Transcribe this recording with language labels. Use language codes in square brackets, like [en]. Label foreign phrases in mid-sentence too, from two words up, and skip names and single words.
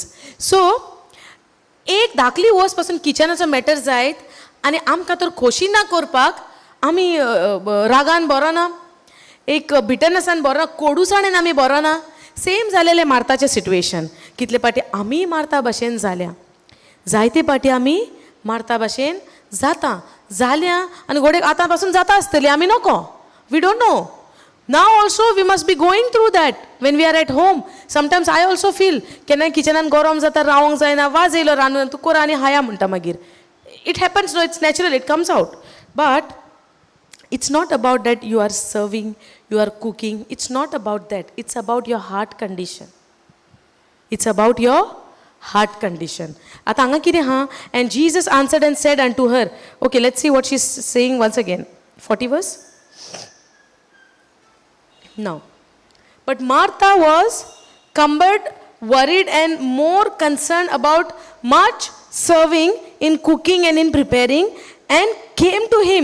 [en] So, [kok] एक धाकली वस्त पासून किचनाचो मॅटर जायत आनी आमकां तर खोशी ना करपाक आमी रागान बरो ना, एक बिटरनेसान बरो ना, कोडूसाणेन आमी बरो ना. सेम जालेलें मार्ताचें सिट्युएशन. कितले पाटी आमी मार्ता भाशेन जाल्या, जायते पाटी आमी मार्ता भाशेन जाल्या आनी घोडे आतां पासून जाता आसतली, आमी नोको. [en] we don't know. Now also we must be going through that when we are at home. Sometimes I also feel, [kok] केन्ना किचनान गरम जाता, रावंक जायना, वाज येयलो रांदून, तूं कोर आनी हाया म्हणटा मागीर. [en] It happens, no, it's natural, it comes out. But it's not about that you are serving, you are cooking. It's not about that. It's about your heart condition. It's about your heart condition. [kok] आता हांगा कितें हा? [en] And Jesus answered and said unto her. Okay, let's see what she's saying once again. 40 verse. Now, but Martha was cumbered, worried and more concerned about much serving in cooking and in preparing, and came to him.